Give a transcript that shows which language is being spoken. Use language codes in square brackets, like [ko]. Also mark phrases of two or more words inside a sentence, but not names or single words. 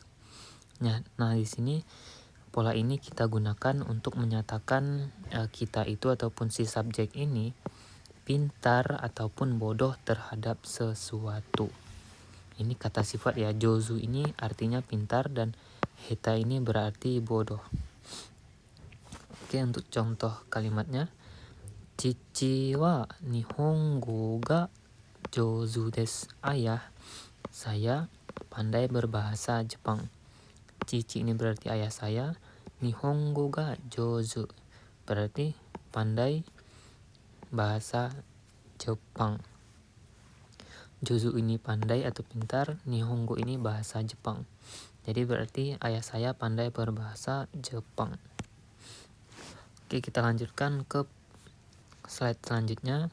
[id] Nah, di sini pola ini kita gunakan untuk menyatakan kita itu ataupun si subjek ini pintar ataupun bodoh terhadap sesuatu. Ini kata sifat ya. Jozu ini artinya pintar dan heta ini berarti bodoh. Oke, untuk contoh kalimatnya. [ja] 父は日本語が上手です. [id] Ayah saya pandai berbahasa Jepang. Cici ini berarti ayah saya. [ja] 日本語が上手 [id] berarti pandai bahasa Jepang. Jozu ini pandai atau pintar, nihongo ini bahasa Jepang. Jadi berarti ayah saya pandai berbahasa Jepang. Oke, kita lanjutkan ke slide selanjutnya.